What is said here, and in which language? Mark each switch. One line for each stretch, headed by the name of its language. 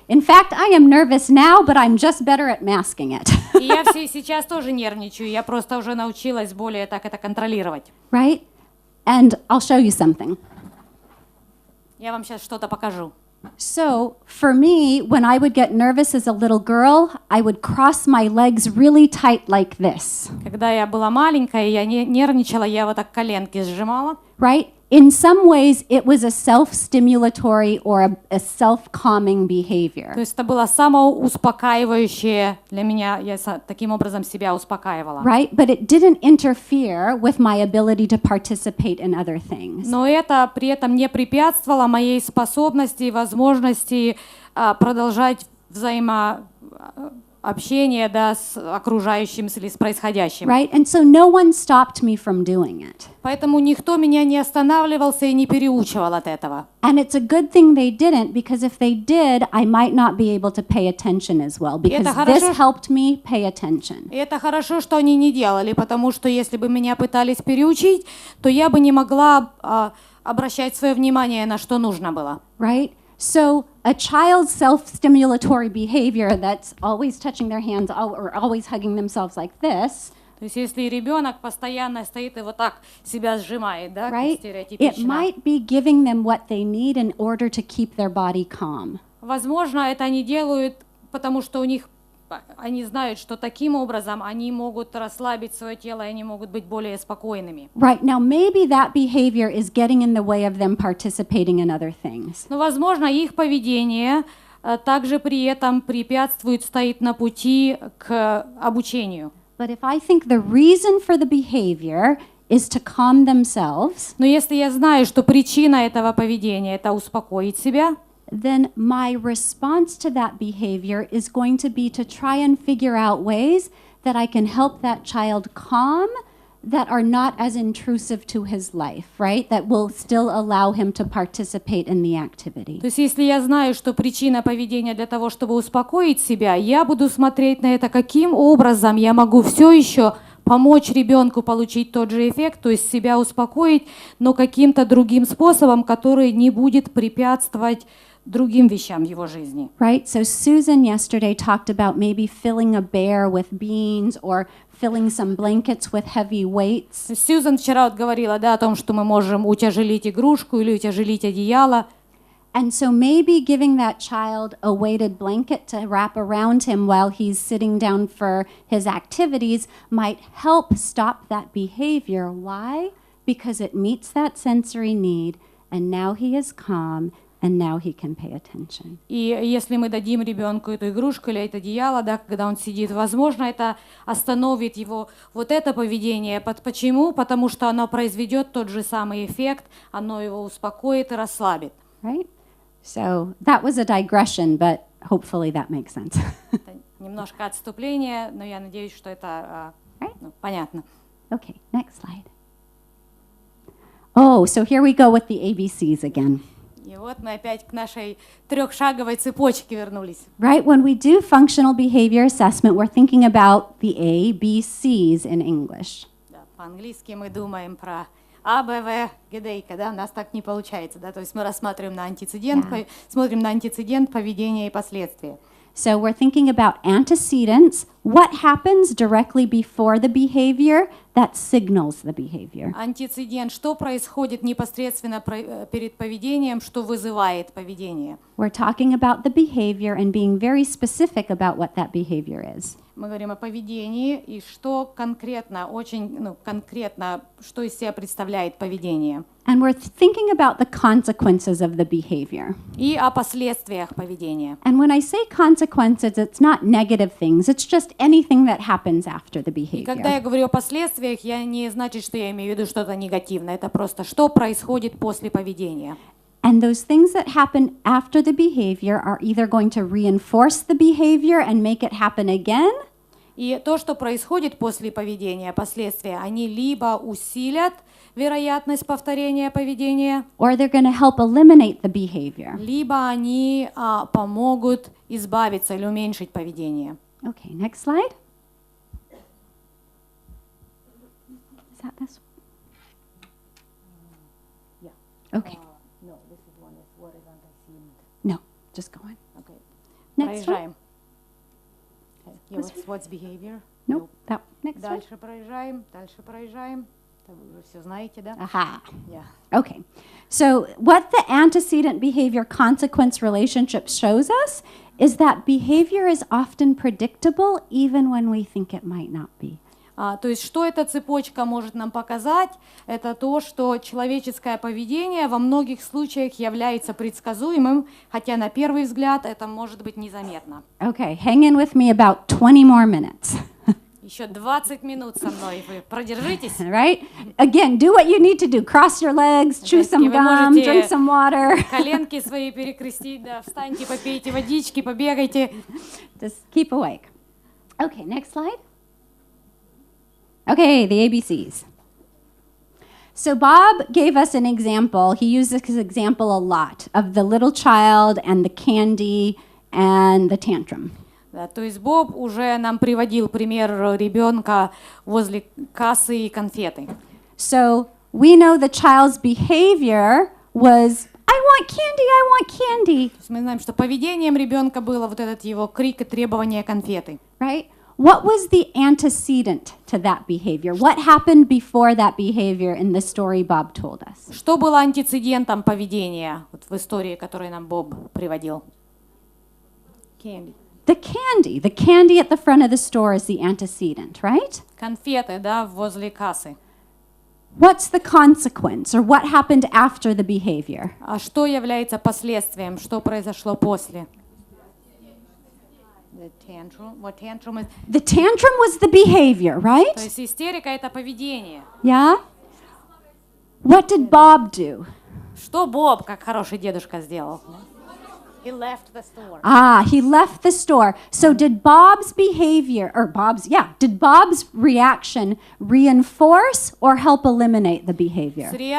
English: In fact, I am nervous now, but I'm just better at masking it.
Russian: И я сейчас тоже нервничаю, я просто уже научилась более так это контролировать.
English: Right? And I'll show you something.
Russian: Я вам сейчас что-то покажу.
English: So, for me, when I would get nervous as a little girl, I would cross my legs really tight like this.
Russian: Когда я была маленькая, я нервничала, я вот так коленки сжимала.
English: Right? in some ways, it was a self-stimulatory or a self-calming behavior.
Russian: То есть это было самоуспокаивающее для меня. Я таким образом себя успокаивала.
English: Right? But it didn't interfere with my ability to participate in other things.
Russian: Но это при этом не препятствовало моей способности и возможности продолжать взаимообщение, да, с окружающим или с происходящим.
English: Right? And so no one stopped me from doing it.
Russian: Поэтому никто меня не останавливался и не переучивал от этого.
English: And it's a good thing they didn't, because if they did, I might not be able to pay attention as well, because this helped me pay attention.
Russian: И это хорошо, что они не делали, потому что если бы меня пытались переучить, то я бы не могла обращать свое внимание на что нужно было.
English: Right? So a child's self-stimulatory behavior that's always touching their hands or always hugging themselves like this,
Russian: То есть если ребенок постоянно стоит и вот так себя сжимает, да,
English: right? It
Russian: стереотипично.
English: might be giving them what they need in order to keep their body calm.
Russian: Возможно, это они делают, потому что они знают, что таким образом они могут расслабить свое тело, и они могут быть более спокойными.
English: Right, now maybe that behavior is getting in the way of them participating in other things.
Russian: Но, возможно, их поведение также при этом стоит на пути к обучению.
English: But if I think the reason for the behavior is to calm themselves,
Russian: Но если я знаю, что причина этого поведения — это успокоить себя,
English: then my response to that behavior is going to be to try and figure out ways that I can help that child calm, that are not as intrusive to his life, right? That will still allow him to participate in the activity.
Russian: то есть если я знаю, что причина поведения для того, чтобы успокоить себя, я буду смотреть на это, каким образом я могу все еще помочь ребенку получить тот же эффект, то есть себя успокоить, но каким-то другим способом, который не будет препятствовать другим вещам в его жизни.
English: Right? So Susan yesterday talked about maybe filling a bear with beans or filling some blankets with heavy weights.
Russian: Сьюзан вчера вот говорила, да, о том, что мы можем утяжелить игрушку или утяжелить одеяло.
English: And so maybe giving that child a weighted blanket to wrap around him while he's sitting down for his activities might help stop that behavior. Why? Because it meets that sensory need, and now he is calm, and now he can pay attention.
Russian: И если мы дадим ребенку эту игрушку или это одеяло, да, когда он сидит, возможно, это остановит его вот это поведение. Почему? Потому что оно произведет тот же самый эффект, оно его успокоит и расслабит.
English: Right? So that was a digression, but hopefully that makes sense.
Russian: Это немножко отступление, но я надеюсь, что это понятно.
English: Okay, next slide. Oh, so here we go with the ABCs again.
Russian: И вот мы опять к нашей трехшаговой цепочке вернулись.
English: Right, when we do functional behavior assessment, we're thinking about the ABCs in English.
Russian: Да, по-английски мы думаем про А, Б, В, Гедейка, да, у нас так не получается, да, то есть мы рассматриваем на антицидент, смотрим на антицидент, поведение и последствия.
English: So we're thinking about antecedents, what happens directly before the behavior that signals the behavior.
Russian: Антицидент, что происходит непосредственно перед поведением, что вызывает поведение.
English: We're talking about the behavior and being very specific about what that behavior is.
Russian: Мы говорим о поведении и что конкретно, очень конкретно, что из себя представляет поведение.
English: And we're thinking about the consequences of the behavior.
Russian: И о последствиях поведения.
English: And when I say consequences, it's not negative things, it's just anything that happens after the
Russian: И когда я
English: behavior.
Russian: говорю о последствиях, я не значит, что я имею в виду что-то негативное. Это просто что происходит после поведения.
English: And those things that happen after the behavior are either going to reinforce the behavior and make it happen again,
Russian: И то, что происходит после поведения, последствия, они либо усилят вероятность повторения поведения,
English: or they're going to help eliminate the behavior.
Russian: либо они помогут избавиться или уменьшить поведение.
English: Okay, next slide. Is that this one? Yeah. Okay. No, this is one is what is antecedent. No, just go on. Okay. Next one. Проезжаем. Okay. Yeah, This what's behavior? Nope, that next one.
Russian: Дальше проезжаем. Это вы уже все знаете, да? Aha.
English: Yeah. Okay. So what the antecedent behavior consequence relationship shows us is that behavior is often predictable even when we think it might not be.
Russian: То есть, что эта цепочка может нам показать, это то, что человеческое поведение во многих случаях является предсказуемым, хотя на первый взгляд это может быть незаметно.
English: Okay, hang in with me about 20 more minutes.
Russian: Еще 20 минут со мной, вы продержитесь.
English: Right? Again, do what you need to do. Cross your legs, chew some gum, drink some water.
Russian: Коленки свои перекрестить, да, встаньте, попейте водички, побегайте.
English: Just keep awake. Okay, next slide. Okay, the ABCs. So Bob gave us an example. He used this example a lot of the little child and the candy and the tantrum.
Russian: Да, то есть Боб уже нам приводил пример ребенка возле кассы и конфеты.
English: So we know the child's behavior was, I want candy, I want candy.
Russian: То есть мы знаем, что поведением ребенка было вот этот его крик и требование конфеты.
English: Right? What was the antecedent to that behavior? What happened before that behavior in the story Bob told us?
Russian: Что было антецедентом поведения вот в истории, которую нам Боб приводил?
English: Candy. The candy at the front of the store is the antecedent, right?
Russian: Конфеты, да, возле кассы.
English: What's the consequence, or what happened after the behavior?
Russian: А что является последствием? Что произошло после?
English: The tantrum. What tantrum is? The tantrum was the behavior,
Russian: То
English: right?
Russian: есть истерика — это поведение.
English: Yeah? What did Bob do?
Russian: Что Боб, как хороший дедушка, сделал?
English: He left the store. He left the store. So did Bob's behavior, did Bob's reaction reinforce or help eliminate the behavior?